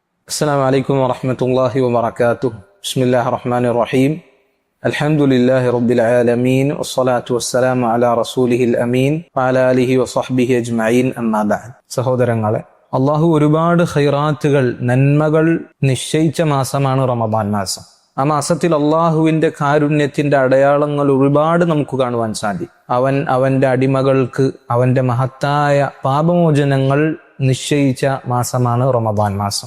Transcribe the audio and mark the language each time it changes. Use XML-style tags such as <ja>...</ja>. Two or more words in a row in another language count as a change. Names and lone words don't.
<ar>السلام عليكم ورحمة الله وبركاته. بسم الله الرحمن الرحيم. الحمد لله رب العالمين والصلاة والسلام على رسوله الأمين وعلى آله وصحبه أجمعين أما بعد.</ar> <ml>സഹോദരങ്ങളെ, അള്ളാഹു ഒരുപാട് ഖൈറാത്തുകൾ, നന്മകൾ നിശ്ചയിച്ച മാസമാണ് റമദാൻ മാസം. ആ മാസത്തിൽ അള്ളാഹുവിന്റെ കാരുണ്യത്തിന്റെ അടയാളങ്ങൾ ഒരുപാട് നമുക്ക് കാണുവാൻ സാധിക്കും. അവന്റെ അടിമകൾക്ക് അവന്റെ മഹത്തായ പാപമോചനങ്ങൾ നിശ്ചയിച്ച മാസമാണ് റമദാൻ മാസം.</ml>